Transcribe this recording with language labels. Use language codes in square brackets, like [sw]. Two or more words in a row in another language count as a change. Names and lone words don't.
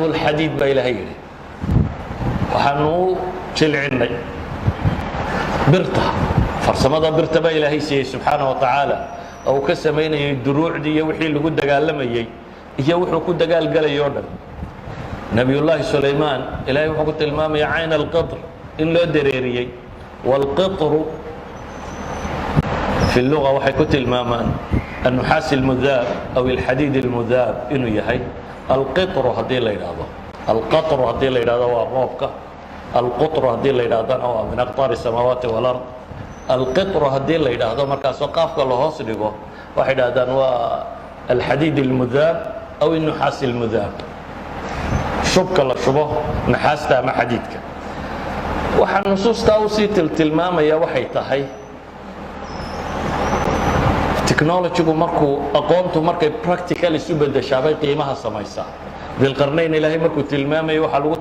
[so] alxadiid baa ilaahay yidhi waxaanu u jilcinnay birta farsamada birta baa ilaahay siiyey [ar] سبحانه وتعالى [so] oo uu ka samaynayay duruucdii iyo wixii lagu dagaalamayey iyo wuxuu ku dagaalgalayay oo dhan [ar] نبي الله سليمان [so] ilaahay wuxuu ku tilmaamaya [ar] عين القطر [so] in loo dareeriyey waalqitru [ar] في اللغة [so] waxay ku tilmaamaan [ar] النحاس المذاب أو الحديد المذاب [so] inuu yahay [ar] القطر [so] hadii la yiraahdo القطر hadii la yiraahdo waa roobka القطر hadii la yiraahdana waa [ar] من أقطار السماوات والأرض [so] القطر hadii la yiraahdo markaas qaafka la hoos dhigo waxay yiraahdaan waa [ar] الحديد المذاب أو النحاس المذاب [so] shubka la shubo naxaasta ama xadiidka waxa nusuusta uu si tilmaamaya waxay tahay technology-gu markuu aqoontu markay practical isu bedeshaabay qiimaha samaysaa bilqarnayn ilaahay markuu tilmaamayo waxaa lagu